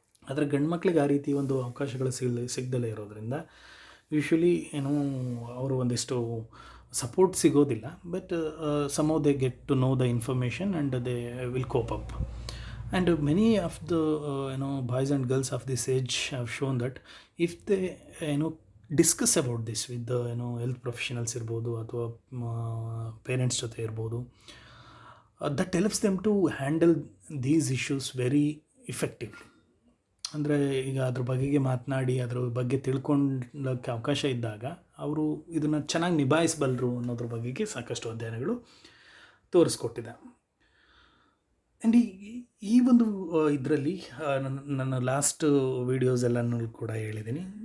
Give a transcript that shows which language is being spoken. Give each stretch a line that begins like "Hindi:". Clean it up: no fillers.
Kannada: ಆದರೆ ಗಂಡು ಮಕ್ಕಳಿಗೆ ಆ ರೀತಿ ಒಂದು ಅವಕಾಶಗಳು ಸಿಗದಲೇ ಇರೋದ್ರಿಂದ ಯೂಶ್ವಲಿ ಅವರು ಒಂದಿಷ್ಟು ಸಪೋರ್ಟ್ ಸಿಗೋದಿಲ್ಲ.
English: But some they get to know the information and they will cope up. And many of the boys and girls of this age have shown that if they discuss about this with the health professionals
Kannada: ಇರ್ಬೋದು ಅಥವಾ parents ಜೊತೆ ಇರ್ಬೋದು,
English: that helps them to handle these issues very effectively.
Kannada: ಅಂದರೆ ಈಗ ಅದ್ರ ಬಗೆಗೆ ಮಾತನಾಡಿ ಅದ್ರ ಬಗ್ಗೆ ತಿಳ್ಕೊಳ್ಳೋಕ್ಕೆ ಅವಕಾಶ ಇದ್ದಾಗ ಅವರು ಇದನ್ನು ಚೆನ್ನಾಗಿ ನಿಭಾಯಿಸಬಲ್ಲರು ಅನ್ನೋದ್ರ ಬಗೆಗೆ ಸಾಕಷ್ಟು ಅಧ್ಯಯನಗಳು ತೋರಿಸ್ಕೊಟ್ಟಿದೆ. ಆ್ಯಂಡ್ ಈ ಒಂದು ಇದರಲ್ಲಿ ನನ್ನ ಲಾಸ್ಟ್ ವೀಡಿಯೋಸ್ ಎಲ್ಲನೂ ಕೂಡ ಹೇಳಿದ್ದೀನಿ.